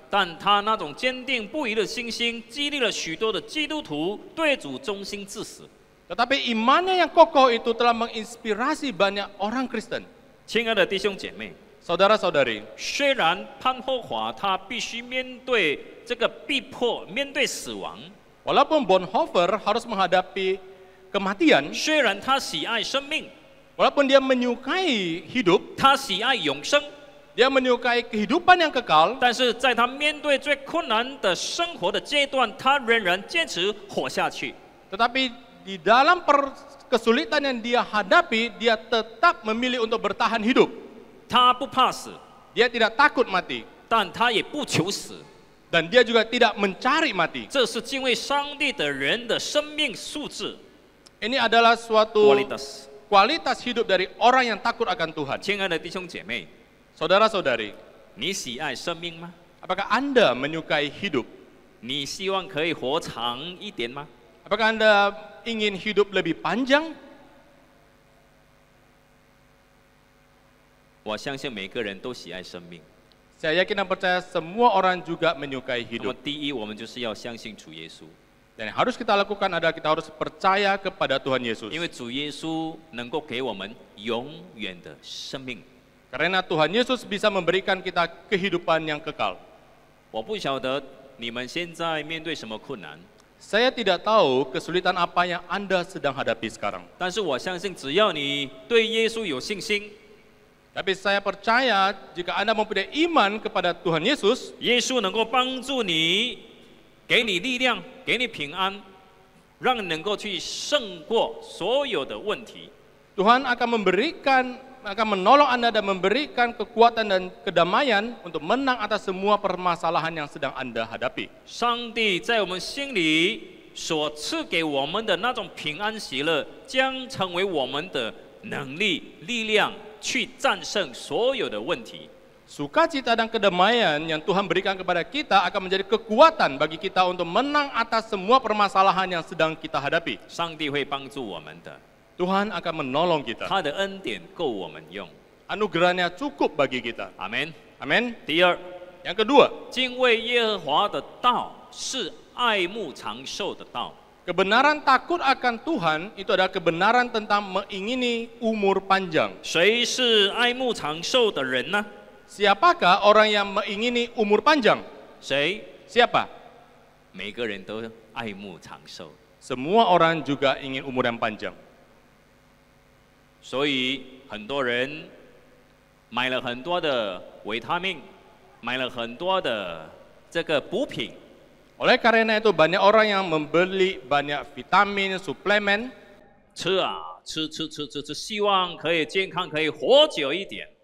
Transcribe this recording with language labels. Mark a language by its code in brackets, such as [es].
[zh] 但他那种坚定不移的信心，激励了许多的基督徒对主忠心至死。 [id] Tetapi imannya yang kokoh itu telah menginspirasi banyak orang Kristen. [zh] 亲爱的弟兄姐妹， [id] Saudara-saudari, [zh] 虽然潘霍华他必须面对这个逼迫，面对死亡， [id] walaupun Bonhoeffer harus menghadapi kematian, [zh] 虽然他喜爱生命， [id] walaupun dia menyukai hidup, [zh] 他喜爱永生， [id] dia menyukai kehidupan yang kekal, [zh] 但是在他面对最困难的生活的阶段，他仍然坚持活下去。 [id] tetapi di dalam kesulitan yang dia hadapi, dia tetap memilih untuk bertahan hidup. [zh] 他不怕死， [id] Dia tidak takut mati, [zh] 但他也不求死。 [id] dan dia juga tidak mencari mati. [zh] 这是敬畏上帝的人的生命素质 [id] Ini adalah suatu （qualitas）。 kualitas hidup dari orang yang takut akan Tuhan. [zh] 亲爱的弟兄姐妹， [id] Saudara-saudari, [zh] 你喜爱生命吗？ [id] apakah Anda menyukai hidup? [zh] 你希望可以活长一点吗？ [id] Apakah Anda ingin hidup lebih panjang? [zh] 我相信每个人都喜爱生命。 [id] Saya yakin dan percaya semua orang juga menyukai [zh] 那么 [id] hidup. [zh] 第一，我们就是要相信主耶稣， [id] Dan yang harus kita lakukan adalah kita harus percaya kepada Tuhan Yesus. [zh] 因为主耶稣能够给我们永远的生命。 [id] Karena Tuhan Yesus bisa memberikan kita kehidupan yang kekal. [zh] 我不晓得你们现在面对什么困难， [id] Saya tidak tahu kesulitan apa yang Anda sedang hadapi sekarang. [zh] 但是我相信只要你对耶稣有信心， [id] Tapi saya percaya jika Anda mempunyai iman kepada Tuhan Yesus, [zh] 耶稣能够帮助你，给你力量，给你平安，让你能够去胜过所有的问题。 [id] Tuhan akan menolong Anda dan memberikan kekuatan dan kedamaian untuk menang atas semua permasalahan yang sedang Anda hadapi. [zh] 上帝在我们心里所赐给我们的那种平安喜乐，将成为我们的能力、力量，去战胜所有的问题。 [id] Sukacita dan kedamaian yang Tuhan berikan kepada kita akan menjadi kekuatan bagi kita untuk menang atas semua permasalahan yang sedang kita hadapi. [zh] 上帝会帮助我们的， [id] Tuhan akan menolong kita. [zh] 他的恩典够我们用。 [id] Anugerahnya cukup bagi kita. [zh] 阿门。 [id] Amin. [zh] 第二， [id] Yang kedua, [zh] 敬畏耶和华的道是爱慕长寿的道。 [id] kebenaran takut akan Tuhan itu adalah kebenaran tentang mengingini umur panjang. [zh] 谁是爱慕长寿的人呢？ [id] Siapakah orang yang mengingini umur panjang? [zh] 谁？ [id] Siapa? [zh] 每个人都爱慕长寿。 [id] Semua orang juga ingin umur yang panjang. [zh] 所以很多人买了很多的维他命，买了很多的这个补品， [id] Oleh karena itu banyak orang yang membeli banyak vitamin, suplemen, [zh] 吃啊吃，希望可以健康，可以活久一点。